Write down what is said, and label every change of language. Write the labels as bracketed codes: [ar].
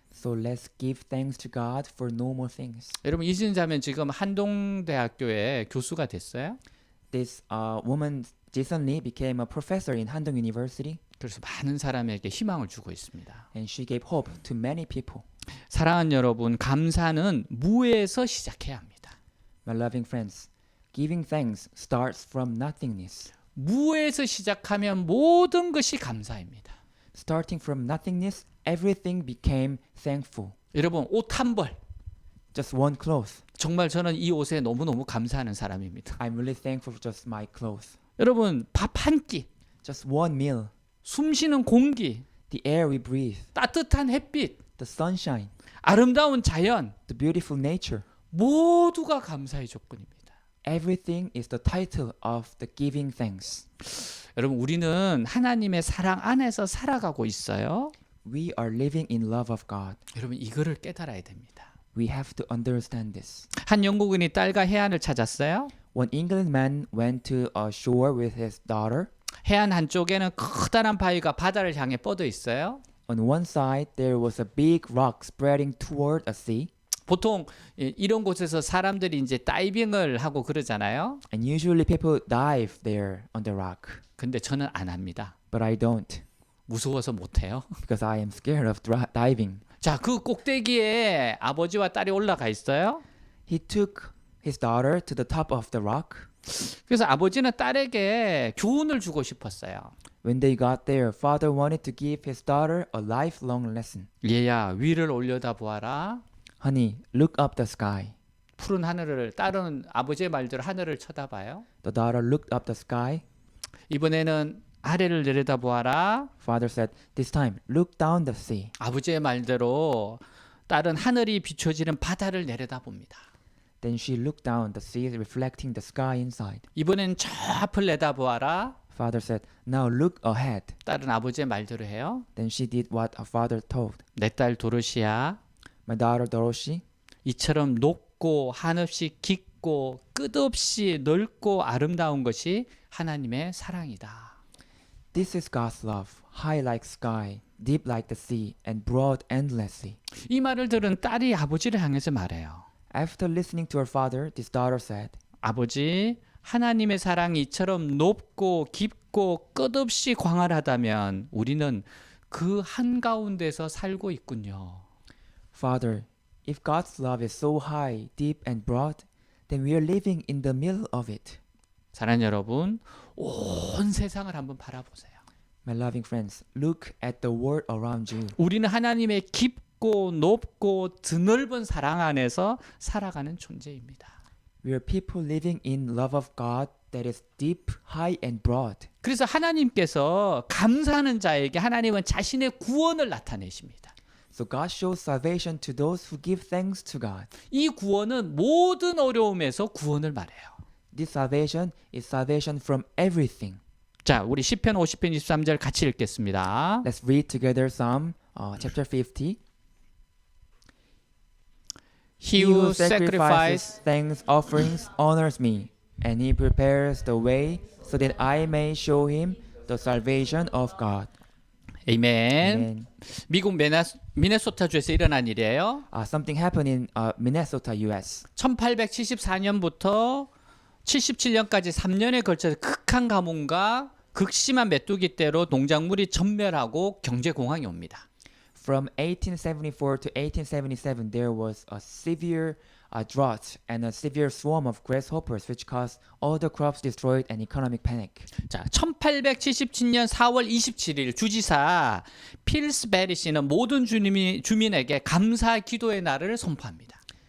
[en] So let's give thanks to God for normal things. [ko] 여러분, 이진자면 지금 한동대학교에 교수가 됐어요. [en] This woman recently became a professor in Handong University, [ko] 그래서 많은 사람에게 희망을 주고 있습니다. [en] and she gave hope to many people. [ko] 사랑하는 여러분, 감사는 무에서 시작해야 합니다. [en] My loving friends, giving thanks starts from nothingness. [ko] 무에서 시작하면 모든 것이 감사입니다. [en] Starting from nothingness, everything became thankful. [ko] 여러분, 옷 한 벌. [en] Just one cloth. [ko] 정말 저는 이 옷에 너무너무 감사하는 사람입니다. [en] I'm really thankful for just my clothes. [ko] 여러분, 밥 한 끼, [en] Just one meal. [ko] 숨 쉬는 공기, [en] The air we breathe. [ko] 따뜻한 햇빛, [en] The sunshine. [ko] 아름다운 자연, [en] The beautiful nature. [ko] 모두가 감사의 조건입니다. [en] Everything is the title of the giving thanks. [ko] 여러분, 우리는 하나님의 사랑 안에서 살아가고 있어요. [en] We are living in love of God. [ko] 여러분, 이거를 깨달아야 됩니다. [en] We have to understand this. [ko] 한 영국인이 딸과 해안을 찾았어요. [en] One England man went to a shore with his daughter. [ko] 해안 한쪽에는 커다란 바위가 바다를 향해 뻗어 있어요. [en] On one side, there was a big rock spreading toward a sea. [ko] 보통 이런 곳에서 사람들이 이제 다이빙을 하고 그러잖아요. [en] And usually people dive there on the rock. [ko] 근데 저는 안 합니다. [en] But I don't, [ko] 무서워서 못 해요. [en] because I am scared of diving. [ko] 자, 그 꼭대기에 아버지와 딸이 올라가 있어요. [en] He took his daughter to the top of the rock. [ko] 그래서 아버지는 딸에게 교훈을 주고 싶었어요. [en] When they got there, father wanted to give his daughter a lifelong lesson. [ko] 얘야, 위를 올려다 보아라. [en] Honey, look up the sky. [ko] 푸른 하늘을, 딸은 아버지의 말대로 하늘을 쳐다봐요. [en] The daughter looked up the sky. [ko] 이번에는 아래를 내려다 보아라. [en] Father said, this time, look down the sea. [ko] 아버지의 말대로 딸은 하늘이 비춰지는 바다를 내려다 봅니다. [en] Then she looked down the sea, reflecting the sky inside. [ko] 이번엔 저 앞을 내다보아라. [en] Father said, now look ahead. [ko] 딸은 아버지의 말대로 해요. [en] Then she did what her father told. [ko] 내 딸 도로시야, [en] My daughter Dorothy, [ko] 이처럼 높고 한없이 깊고 끝없이 넓고 아름다운 것이 하나님의 사랑이다. [en] this is God's love, high like sky, deep like the sea, and broad endlessly. [ko] 이 말을 들은 딸이 아버지를 향해서 말해요. [en] After listening to her father, this daughter said, [ko] 아버지, 하나님의 사랑이 이처럼 높고 깊고 끝없이 광활하다면 우리는 그 한가운데서 살고 있군요. [en] Father, if God's love is so high, deep, and broad, then we are living in the middle of it. [ko] 사랑하는 여러분, 온 세상을 한번 바라보세요. [en] My loving friends, look at the world around you. [ko] 우리는 하나님의 깊고 높고 드넓은 사랑 안에서 살아가는 존재입니다. [en] We are people living in love of God that is deep, high, and broad. [ko] 그래서 하나님께서 감사하는 자에게 하나님은 자신의 구원을 나타내십니다. [en] So God shows salvation to those who give thanks to God. [ko] 이 구원은 모든 어려움에서 구원을 말해요. [en] This salvation is salvation from everything. [ko] 자, 우리 시편 50편 23절 같이 읽겠습니다. [en] Let's read together Psalm chapter 50. He who sacrifices thanks offerings honors me, and he prepares the way so that I may show him the salvation of God. [ko] 에이멘. [en] Amen. [ko] 미국 미네소타주에서 일어난 일이에요. [en] Something happened in Minnesota, U.S. [ko] 1874년부터 77년까지 3년에 걸쳐서 극한 가뭄과 극심한 메뚜기 떼로 농작물이 전멸하고 경제 공황이 옵니다. [en] From 1874 to 1877, there was a severe drought and a severe swarm of grasshoppers, which caused all the crops destroyed and economic panic. [ko] 자, 1877년 4월 27일 주지사 필스베리 씨는 모든 주민에게 감사 기도의 날을 선포합니다.